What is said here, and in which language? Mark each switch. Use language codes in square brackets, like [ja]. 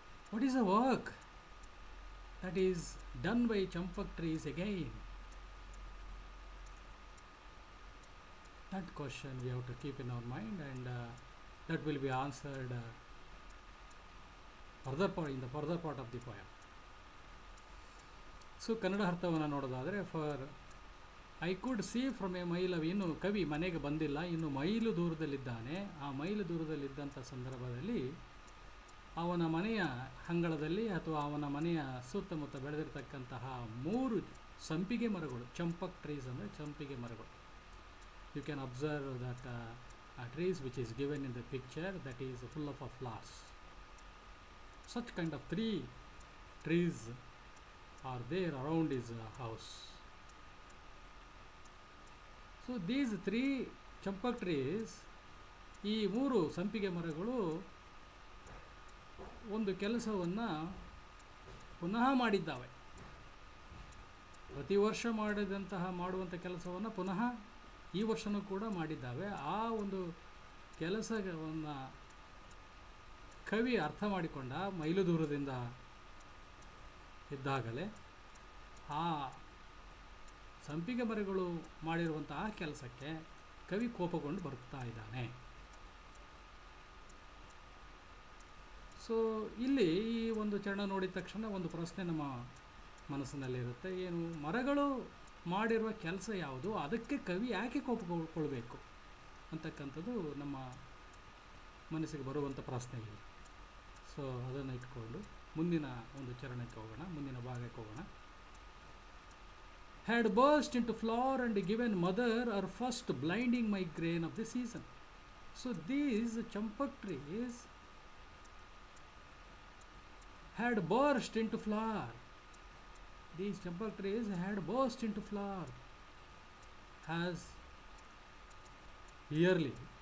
[en] What is the work that is done by champak trees again? That question we have to keep in our mind, and that will be answered in the further part of the poem. [kn] So Kannada ಅರ್ಥವನ್ನು ನೋಡೋದಾದರೆ, [en] for I could see from a mile off, [kn] ಇನ್ನು ಕವಿ ಮನೆಗೆ ಬಂದಿಲ್ಲ, ಇನ್ನು mile ದೂರದಲ್ಲಿದ್ದಾನೆ. ಆ mile ದೂರದಲ್ಲಿದ್ದಂಥ ಸಂದರ್ಭದಲ್ಲಿ ಅವನ ಮನೆಯ ಅಂಗಳದಲ್ಲಿ ಅಥವಾ ಅವನ ಮನೆಯ ಸುತ್ತಮುತ್ತ ಬೆಳೆದಿರ್ತಕ್ಕಂತಹ 3 ಸಂಪಿಗೆ ಮರಗಳು, ಚಂಪಕ್ ಟ್ರೀಸ್ ಅಂದರೆ ಸಂಪಿಗೆ ಮರಗಳು. [en] You can observe that trees which is given in the picture, that is full of flowers. Such kind of 3 trees are there around his house. So these 3 champak trees, [kn] ಈ 3 ಸಂಪಿಗೆ ಮರಗಳು ಒಂದು ಕೆಲಸವನ್ನು ಪುನಃ ಮಾಡಿದ್ದಾವೆ. ಪ್ರತಿ ವರ್ಷ ಮಾಡುವಂಥ ಕೆಲಸವನ್ನು ಪುನಃ ಈ ವರ್ಷವೂ ಕೂಡ ಮಾಡಿದ್ದಾವೆ. ಆ ಒಂದು ಕೆಲಸವನ್ನು ಕವಿ ಅರ್ಥ ಮಾಡಿಕೊಂಡ ಮೈಲು ದೂರದಿಂದ ಇದ್ದಾಗಲೇ ಆ ಸಂಪಿಗೆ ಮರಗಳು ಮಾಡಿರುವಂತಹ ಕೆಲಸಕ್ಕೆ ಕವಿ ಕೋಪಗೊಂಡು ಬರ್ತಾ ಇದ್ದಾನೆ. ಸೊ ಇಲ್ಲಿ ಈ ಒಂದು ಚರಣ ನೋಡಿದ ತಕ್ಷಣ ಒಂದು ಪ್ರಶ್ನೆ ನಮ್ಮ ಮನಸ್ಸಿನಲ್ಲಿರುತ್ತೆ, ಏನು ಮರಗಳು ಮಾಡಿರುವ ಕೆಲಸ ಯಾವುದು, ಅದಕ್ಕೆ ಕವಿ ಯಾಕೆ ಕೋಪಗೊಳ್ಬೇಕು ಅಂತಕ್ಕಂಥದ್ದು ನಮ್ಮ ಮನಸ್ಸಿಗೆ ಬರುವಂಥ ಪ್ರಶ್ನೆ ಇಲ್ಲ. ಸೊ ಅದನ್ನು ಇಟ್ಕೊಂಡು ಮುಂದಿನ ಒಂದು ಚರಣಕ್ಕೆ ಹೋಗೋಣ, ಮುಂದಿನ ಭಾಗಕ್ಕೆ ಹೋಗೋಣ. [en] Had burst into flower and given mother her first blinding migraine of the season. So these champak trees had burst into flower. These champak trees had burst into flower as yearly.